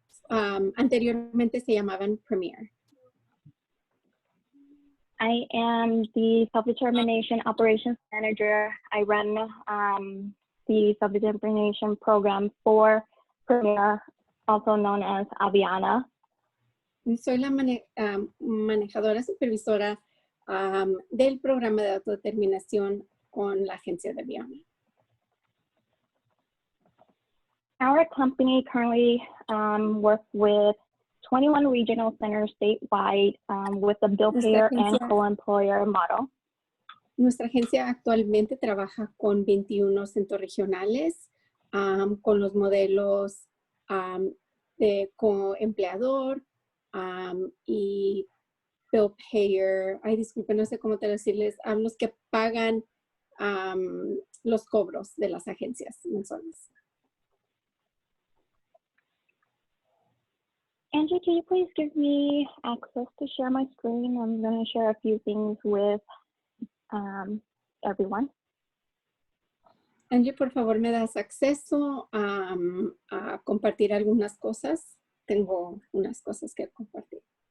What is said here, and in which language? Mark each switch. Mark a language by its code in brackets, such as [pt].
[es] Anteriormente se llamaban Premier. [en] I am the Self-Determination Operations Manager. I run the Self-Determination Program for Premier, also known as Aviana. [es] Soy la manejadora supervisora del programa de autodeterminación con la agencia de Aviana. [en] Our company currently works with 21 regional centers statewide with a bill payer and co-employer model. [es] Nuestra agencia actualmente trabaja con 21 centros regionales con los modelos de co-empleador y bill payer. Ay, disculpe, no sé cómo decirles, los que pagan los cobros de las agencias mensuales. [en] Angie, can you please give me access to share my screen? I'm going to share a few things with everyone. [es] Angie, por favor, ¿me das acceso a compartir algunas cosas? Tengo unas cosas que compartir.